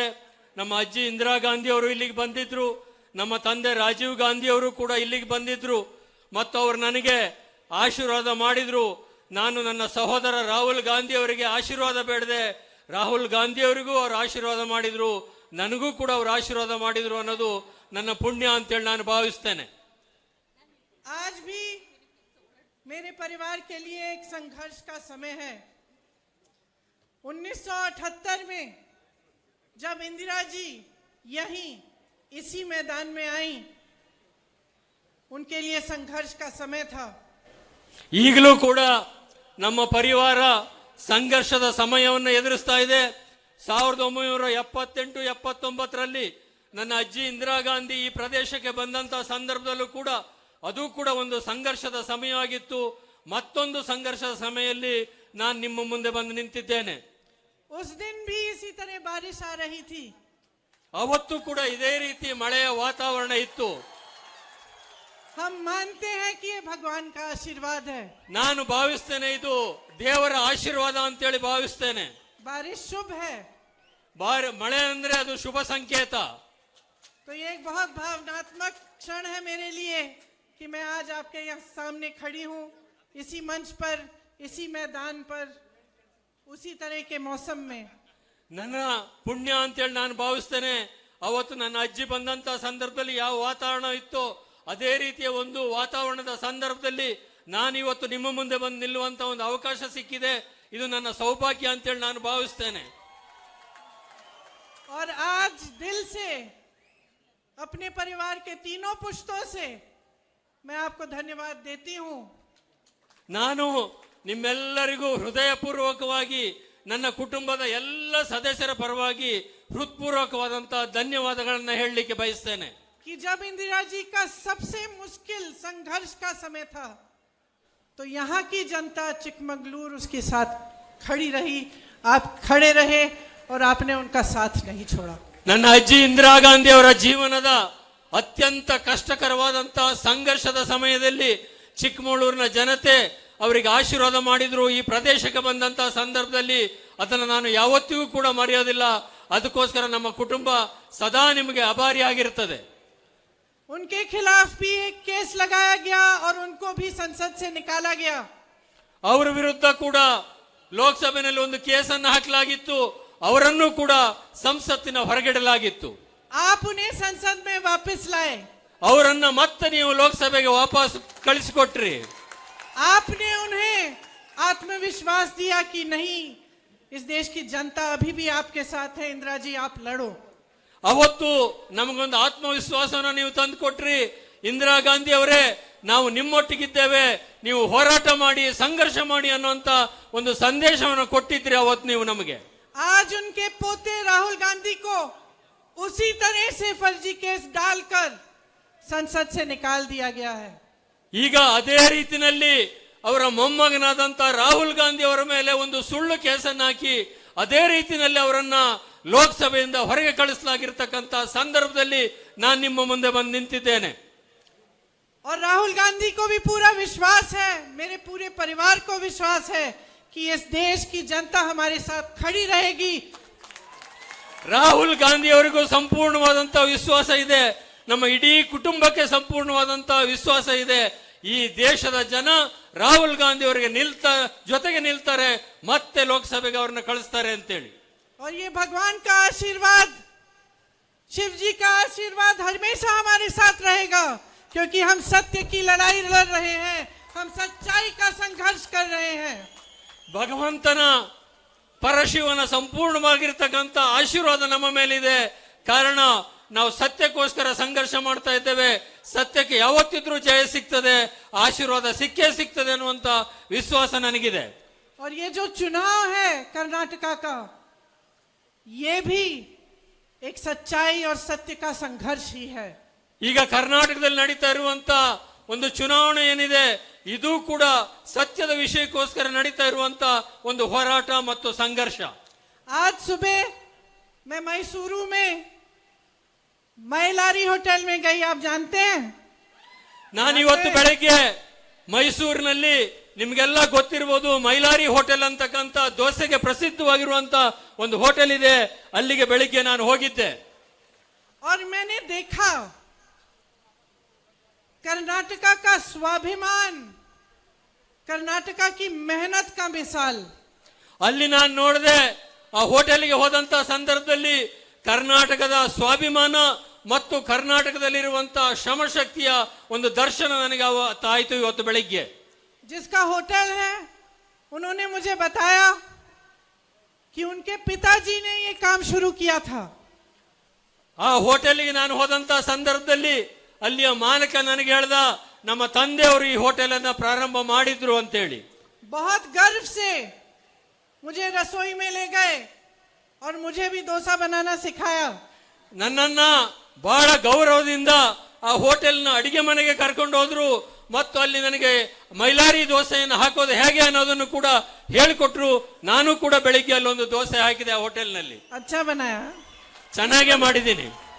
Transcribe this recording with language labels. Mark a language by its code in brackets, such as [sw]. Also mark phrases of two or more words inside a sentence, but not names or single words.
[kn] ನಮ್ಮ ಅಜ್ಜಿ ಇಂದಿರಾ ಗಾಂಧಿ ಅವರು ಇಲ್ಲಿಗೆ ಬಂದಿದ್ರು, ನಮ್ಮ ತಂದೆ ರಾಜೀವ್ ಗಾಂಧಿ ಅವರು ಕೂಡ ಇಲ್ಲಿಗೆ ಬಂದಿದ್ರು ಮತ್ತು ಅವರು ನನಗೆ ಆಶೀರ್ವಾದ ಮಾಡಿದ್ರು. ನಾನು ನನ್ನ ಸಹೋದರ ರಾಹುಲ್ ಗಾಂಧಿ ಅವರಿಗೆ ಆಶೀರ್ವಾದ ಬೇಡದೆ ರಾಹುಲ್ ಗಾಂಧಿ ಅವರಿಗೂ ಅವರು ಆಶೀರ್ವಾದ ಮಾಡಿದ್ರು, ನನಗೂ ಕೂಡ ಅವರು ಆಶೀರ್ವಾದ ಮಾಡಿದ್ರು ಅನ್ನೋದು ನನ್ನ ಪುಣ್ಯ ಅಂತೇಳಿ ನಾನು ಭಾವಿಸ್ತೇನೆ. [hi] आज भी मेरे परिवार के लिए एक संघर्ष का समय है। 1978 में जब इंदिरा जी यहीं इसी मैदान में आई, उनके लिए संघर्ष का समय था। [kn] ಈಗಲೂ ಕೂಡ ನಮ್ಮ ಪರಿವಾರ ಸಂಘರ್ಷದ ಸಮಯವನ್ನು ಎದುರಿಸ್ತಾ ಇದೆ. 1978-79ರಲ್ಲಿ ನನ್ನ ಅಜ್ಜಿ ಇಂದಿರಾ ಗಾಂಧಿ ಈ ಪ್ರದೇಶಕ್ಕೆ ಬಂದಂತ ಸಂದರ್ಭದಲ್ಲೂ ಕೂಡ ಅದು ಕೂಡ ಒಂದು ಸಂಘರ್ಷದ ಸಮಯವಾಗಿತ್ತು. ಮತ್ತೊಂದು ಸಂಘರ್ಷದ ಸಮಯದಲ್ಲಿ ನಾನು ನಿಮ್ಮ ಮುಂದೆ ಬಂದು ನಿಂತಿದ್ದೇನೆ. [hi] उस दिन भी इसी तरह बारिश आ रही थी। [kn] ಅವತ್ತು ಕೂಡ ಇದೇ ರೀತಿ ಮಳೆಯ ವಾತಾವರಣ ಇತ್ತು. [hi] हम मानते हैं कि ये भगवान का आशीर्वाद है। [kn] ನಾನು ಭಾವಿಸ್ತೇನೆ ಇದು ದೇವರ ಆಶೀರ್ವಾದ ಅಂತೇಳಿ ಭಾವಿಸ್ತೇನೆ. [hi] बारिश शुभ है, [kn] ಮಳೆ ಅಂದ್ರೆ ಅದು ಶುಭ ಸಂಕೇತ. [hi] तो ये एक बहुत भावनात्मक क्षण है मेरे लिए कि मैं आज आपके यहाँ सामने खड़ी हूँ, इसी मंच पर, इसी मैदान पर, उसी तरह के मौसम में। [kn] ನನ್ನ ಪುಣ್ಯ ಅಂತೇಳಿ ನಾನು ಭಾವಿಸ್ತೇನೆ. ಅವತ್ತು ನನ್ನ ಅಜ್ಜಿ ಬಂದಂತ ಸಂದರ್ಭದಲ್ಲಿ ಯಾವ ವಾತಾವರಣ ಇತ್ತೋ ಅದೇ ರೀತಿಯ ಒಂದು ವಾತಾವರಣದ ಸಂದರ್ಭದಲ್ಲಿ ನಾನು ಇವತ್ತು ನಿಮ್ಮ ಮುಂದೆ ಬಂದು ನಿಲ್ಲುವಂತ ಒಂದು ಅವಕಾಶ ಸಿಕ್ಕಿದೆ. ಇದು ನನ್ನ ಸೌಭಾಗ್ಯ ಅಂತೇಳಿ ನಾನು ಭಾವಿಸ್ತೇನೆ. [hi] और आज दिल से अपने परिवार के तीनों पुश्तों से मैं आपको धन्यवाद देती हूँ। [kn] ನಾನು ನಿಮ್ಮೆಲ್ಲರಿಗೂ ಹೃದಯಪೂರ್ವಕವಾಗಿ ನನ್ನ ಕುಟುಂಬದ ಎಲ್ಲ ಸದಸ್ಯರ ಪರವಾಗಿ ಹೃತ್ಪೂರ್ವಕವಾದಂತಹ ಧನ್ಯವಾದಗಳನ್ನು ಹೇಳಲಿಕ್ಕೆ ಬಯಸ್ತೇನೆ. [hi] कि जब इंदिरा जी का सबसे मुश्किल संघर्ष का समय था तो यहाँ की जनता चिकमंगलूर उसके साथ खड़ी रही, आप खड़े रहे और आपने उनका साथ नहीं छोड़ा। [kn] ನನ್ನ ಅಜ್ಜಿ ಇಂದಿರಾ ಗಾಂಧಿ ಅವರ ಜೀವನದ ಅತ್ಯಂತ ಕಷ್ಟಕರವಾದಂತಹ ಸಂಘರ್ಷದ ಸಮಯದಲ್ಲಿ ಚಿಕ್ಕಮಗಳೂರಿನ ಜನತೆ ಅವರಿಗೆ ಆಶೀರ್ವಾದ ಮಾಡಿದ್ರು. ಈ ಪ್ರದೇಶಕ್ಕೆ ಬಂದಂತಹ ಸಂದರ್ಭದಲ್ಲಿ ಅದನ್ನು ನಾನು ಯಾವತ್ತಿಗೂ ಕೂಡ ಮರೆಯೋದಿಲ್ಲ. ಅದಕ್ಕೋಸ್ಕರ ನಮ್ಮ ಕುಟುಂಬ ಸದಾ ನಿಮಗೆ ಆಭಾರಿಯಾಗಿರುತ್ತದೆ. [hi] उनके खिलाफ भी एक केस लगाया गया और उनको भी संसद से निकाला गया। [kn] ಅವರ ವಿರುದ್ಧ ಕೂಡ ಲೋಕಸಭೆಯಲ್ಲಿ ಒಂದು ಕೇಸನ್ನು ಹಾಕಲಾಗಿತ್ತು, ಅವರನ್ನು ಕೂಡ ಸಂಸತ್ತಿನ ಹೊರಗಿಡಲಾಗಿತ್ತು. [hi] आप उन्हें संसद में वापस लाए, [kn] ಅವರನ್ನ ಮತ್ತೆ ನೀವು ಲೋಕಸಭೆಗೆ ವಾಪಸ್ ಕಳಿಸಿಕೊಟ್ರಿ. [hi] आपने उन्हें आत्मविश्वास दिया कि नहीं, इस देश की जनता अभी भी आपके साथ है, इंदिरा जी आप लड़ो। [kn] ಅವತ್ತು ನಮಗೊಂದು ಆತ್ಮವಿಶ್ವಾಸವನ್ನು ನೀವು ತಂದು ಕೊಟ್ರಿ. ಇಂದಿರಾ ಗಾಂಧಿ ಅವರೇ, ನಾವು ನಿಮ್ಮೊಟ್ಟಿಗಿದ್ದೇವೆ, ನೀವು ಹೋರಾಟ ಮಾಡಿ, ಸಂಘರ್ಷ ಮಾಡಿ ಅನ್ನುವಂತ ಒಂದು ಸಂದೇಶವನ್ನು ಕೊಟ್ಟಿದ್ರಿ ಅವತ್ತು ನೀವು ನಮಗೆ. [hi] आज उनके पोते राहुल गांधी को उसी तरह से फर्जी केस डालकर संसद से निकाल दिया गया है। [kn] ಈಗ ಅದೇ ರೀತಿಯಲ್ಲಿ ಅವರ ಮೊಮ್ಮಗನಾದಂತ ರಾಹುಲ್ ಗಾಂಧಿ ಅವರ ಮೇಲೆ ಒಂದು ಸುಳ್ಳು ಕೇಸನ್ನು ಹಾಕಿ ಅದೇ ರೀತಿಯಲ್ಲಿ ಅವರನ್ನ ಲೋಕಸಭೆಯಿಂದ ಹೊರಗೆ ಕಳಿಸಲಾಗಿರ್ತಕ್ಕಂಥ ಸಂದರ್ಭದಲ್ಲಿ ನಾನು ನಿಮ್ಮ ಮುಂದೆ ಬಂದು ನಿಂತಿದ್ದೇನೆ. [hi] और राहुल गांधी को भी पूरा विश्वास है, मेरे पूरे परिवार को विश्वास है कि इस देश की जनता हमारे साथ खड़ी रहेगी। [kn] ರಾಹುಲ್ ಗಾಂಧಿ ಅವರಿಗೂ ಸಂಪೂರ್ಣವಾದಂತಹ ವಿಶ್ವಾಸ ಇದೆ, ನಮ್ಮ ಇಡೀ ಕುಟುಂಬಕ್ಕೆ ಸಂಪೂರ್ಣವಾದಂತಹ ವಿಶ್ವಾಸ ಇದೆ. ಈ ದೇಶದ ಜನ ರಾಹುಲ್ ಗಾಂಧಿ ಅವರಿಗೆ ಜೊತೆಗೆ ನಿಲ್ತಾರೆ, ಮತ್ತೆ ಲೋಕಸಭೆಗೆ ಅವ್ರನ್ನ ಕಳಿಸ್ತಾರೆ ಅಂತೇಳಿ. [hi] और ये भगवान का आशीर्वाद, शिव जी का आशीर्वाद हमेशा हमारे साथ रहेगा, क्योंकि हम सत्य की लड़ाई लड़ रहे हैं, हम सच्चाई का संघर्ष कर रहे हैं. [kn] ಭಗವಂತನ ಪರಶಿವನ ಸಂಪೂರ್ಣವಾಗಿರ್ತಕ್ಕಂಥ ಆಶೀರ್ವಾದ ನಮ್ಮ ಮೇಲಿದೆ. ಕಾರಣ ನಾವು ಸತ್ಯಕ್ಕೋಸ್ಕರ ಸಂಘರ್ಷ ಮಾಡ್ತಾ ಇದ್ದೇವೆ. ಸತ್ಯಕ್ಕೆ ಯಾವತ್ತಿದ್ರೂ ಜಯ ಸಿಗ್ತದೆ, ಆಶೀರ್ವಾದ ಸಿಕ್ಕೇ ಸಿಗ್ತದೆ ಅನ್ನುವಂತ ವಿಶ್ವಾಸ ನನಗಿದೆ. [hi] और ये जो चुनाव है कर्नाटका का, ये भी एक सच्चाई और सत्य का संघर्ष ही है. [kn] ಈಗ ಕರ್ನಾಟಕದಲ್ಲಿ ನಡೀತಾ ಇರುವಂತ ಒಂದು ಚುನಾವಣೆ ಏನಿದೆ, ಇದು ಕೂಡ ಸತ್ಯದ ವಿಷಯಕ್ಕೋಸ್ಕರ ನಡೀತಾ ಇರುವಂತ ಒಂದು ಹೋರಾಟ ಮತ್ತು ಸಂಘರ್ಷ. [hi] आज सुबह मैं मैसूरू में मैलारी होटल में गई, आप जानते हैं. [kn] ನಾನು ಇವತ್ತು ಬೆಳಗ್ಗೆ ಮೈಸೂರಿನಲ್ಲಿ ನಿಮ್ಗೆಲ್ಲ ಗೊತ್ತಿರಬಹುದು, ಮೈಲಾರಿ ಹೋಟೆಲ್ ಅಂತಕ್ಕಂಥ ದೋಸೆಗೆ ಪ್ರಸಿದ್ಧವಾಗಿರುವಂತ ಒಂದು ಹೋಟೆಲ್ ಇದೆ. ಅಲ್ಲಿಗೆ ಬೆಳಿಗ್ಗೆ ನಾನು ಹೋಗಿದ್ದೆ. [hi] और मैंने देखा कर्नाटका का स्वाभिमान, कर्नाटका की मेहनत का मिसाल. [kn] ಅಲ್ಲಿ ನಾನು ನೋಡಿದೆ, ಆ ಹೋಟೆಲ್ಗೆ ಹೋದಂತ ಸಂದರ್ಭದಲ್ಲಿ ಕರ್ನಾಟಕದ ಸ್ವಾಭಿಮಾನ ಮತ್ತು ಕರ್ನಾಟಕದಲ್ಲಿರುವಂತಹ ಶ್ರಮಶಕ್ತಿಯ ಒಂದು ದರ್ಶನ ನನಗೆ ಆಯಿತು ಇವತ್ತು ಬೆಳಿಗ್ಗೆ. [hi] जिसका होटल है, उन्होंने मुझे बताया कि उनके पिताजी ने ये काम शुरू किया था. [kn] ಆ ಹೋಟೆಲ್ಗೆ ನಾನು ಹೋದಂತ ಸಂದರ್ಭದಲ್ಲಿ ಅಲ್ಲಿಯ ಮಾಲಕ ನನಗೆ ಹೇಳ್ದ, ನಮ್ಮ ತಂದೆಯವರು ಈ ಹೋಟೆಲ್ ಅನ್ನ ಪ್ರಾರಂಭ ಮಾಡಿದ್ರು ಅಂತೇಳಿ. [hi] बहुत गर्व से मुझे रसोई में ले गए और मुझे भी डोसा बनाना सिखाया. [kn] ನನ್ನನ್ನ ಬಹಳ ಗೌರವದಿಂದ ಆ ಹೋಟೆಲ್ನ ಅಡಿಗೆ ಮನೆಗೆ ಕರ್ಕೊಂಡು ಹೋದ್ರು ಮತ್ತು ಅಲ್ಲಿ ನನಗೆ ಮೈಲಾರಿ ದೋಸೆಯನ್ನು ಹಾಕೋದು ಹೇಗೆ ಅನ್ನೋದನ್ನು ಕೂಡ ಹೇಳಿಕೊಟ್ರು. ನಾನು ಕೂಡ ಬೆಳಿಗ್ಗೆ ಅಲ್ಲೊಂದು ದೋಸೆ ಹಾಕಿದೆ ಆ ಹೋಟೆಲ್ನಲ್ಲಿ. [hi] अच्छा बनाया, [kn] ಚೆನ್ನಾಗೇ ಮಾಡಿದ್ದೀನಿ.